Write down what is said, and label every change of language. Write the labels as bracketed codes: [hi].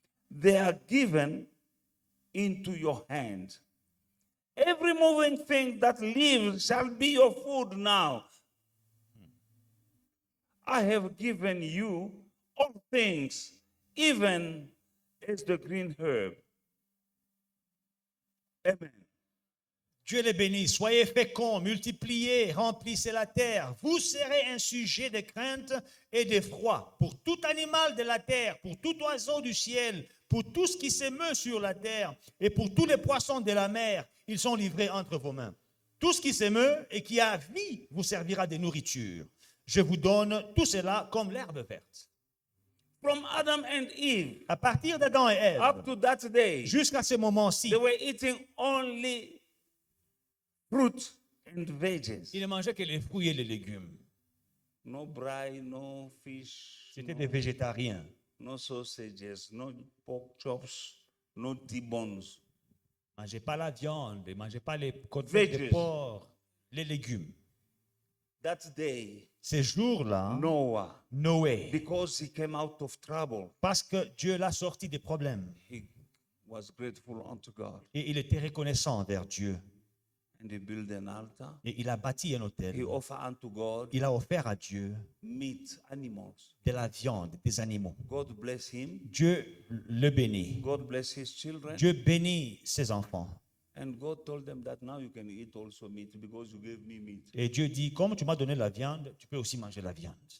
[en] They are given into your hand. Every moving thing that lives shall be your food now. I have given you all things, even as the green herb. Amen. [fr] Dieu les bénisse. Soyez féconds, multipliez, remplissez la terre. Vous serez un sujet de crainte et d'effroi pour tout animal de la terre, pour tout oiseau du ciel, pour tout ce qui s'émeut sur la terre et pour tous les poissons de la mer. Ils sont livrés entre vos mains. Tout ce qui s'émeut et qui a vie vous servira de nourriture. Je vous donne tout cela comme l'herbe verte. [en] From Adam and Eve, [fr] À partir d'Adam et Ève, [en] up to that day, [fr] jusqu'à ce moment-ci, [en] they were eating only fruit and veggies. [fr] ils ne mangeaient que les fruits et les légumes. [en] No braai, no fish, [fr] C'étaient des végétariens. [en] no sausages, no pork chops, no T-bones. [fr] Ne mangez pas la viande, ne mangez pas les côtelettes de [en] Veggies. [fr] porc, les légumes. [en] That day, [fr] Ces jours-là, [en] Noah, [fr] Noé, [en] because he came out of trouble, [fr] parce que Dieu l'a sorti des problèmes, [en] he was grateful unto God. [fr] et il était reconnaissant envers Dieu, [en] And he built an altar. [fr] et il a bâti un [en] He [fr] autel. [en] offered unto God [fr] Il a offert à Dieu [en] meat, animals. [fr] de la viande, des animaux. [en] God bless him. [fr] Dieu le bénit. [en] God bless his children. [fr] Dieu bénit ses enfants. [en] And God told them that now you can eat also meat because you gave me meat. [fr] Et Dieu dit, comme tu m'as donné la viande, tu peux aussi manger la viande.